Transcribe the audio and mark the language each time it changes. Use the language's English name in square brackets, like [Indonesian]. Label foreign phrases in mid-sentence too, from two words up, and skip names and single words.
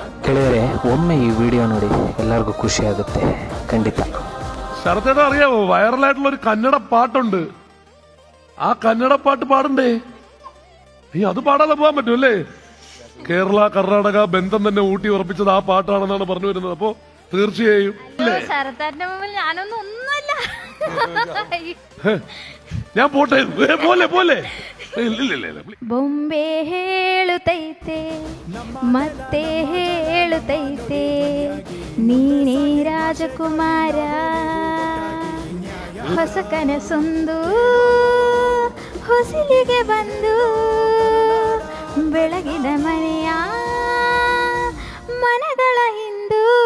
[Kannada] ಗೆಳೆಯರೆ, ಒಮ್ಮೆ ಈ ವಿಡಿಯೋ ನೋಡಿ, ಎಲ್ಲರಿಗೂ ಖುಷಿ ಆಗುತ್ತೆ ಖಂಡಿತ. [Malayalam] ശരത്തേട്ട അറിയാവോ, വൈറലായിട്ടുള്ള ഒരു കന്നഡ പാട്ടുണ്ട്. ആ കന്നഡ പാട്ട് പാടണ്ടേ? അത് പാടാതെ പോകാൻ പറ്റും അല്ലേ? കേരള കർണാടക ബന്ധം തന്നെ ഊട്ടി ഉറപ്പിച്ചത് ആ പാട്ടാണെന്നാണ് പറഞ്ഞു വരുന്നത്. അപ്പോ തീർച്ചയായും ശരത്തേട്ടന്റെ മുമ്പിൽ ഞാനൊന്നും ഒന്നുമല്ല. ഞാൻ പോട്ടെ, പോലെ പോലെ. [Kannada] ಬೊಂಬೆ ಹೇಳುತ್ತೈತೆ ಮತ್ತೆ ಹೇಳುತ್ತೈತೆ, ನೀನೇ ರಾಜಕುಮಾರ. ಹೊಸ ಕನಸೊಂದು ಹೊಸಿಲಿಗೆ ಬಂದು ಬೆಳಗಿದ ಮನೆಯ ಮನಗಳ ಹಿಂದು.